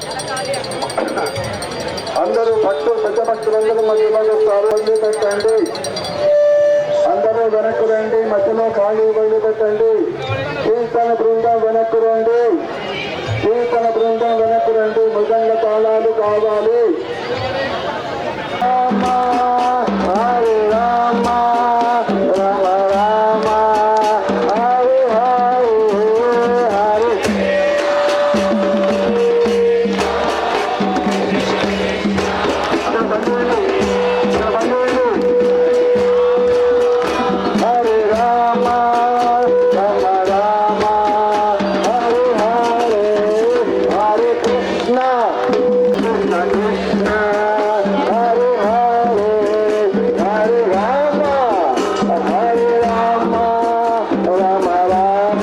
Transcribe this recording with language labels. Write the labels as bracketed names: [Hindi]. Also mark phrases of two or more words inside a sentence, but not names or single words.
[Telugu] అందరూ భక్తులు పెద్ద భక్తులందరూ మధ్యలో వస్తారు. వదిలిపెట్టండి. అందరూ వెనక్కు రండి. మధ్యలో ఖాళీ వదిలిపెట్టండి. కీర్తన బృందం వెనక్కు రండి. కీర్తన బృందం వెనక్కు రండి. మృదంగ తాళాలు కావాలి. [Sanskrit] రామ హరే రామ రామ రామ హరే హరే హరే. హరే రామ రామ రామ హరే హరే హరే కృష్ణ కృష్ణ కృష్ణ హరే హరే హరే రామ హరే రామ రామ రామ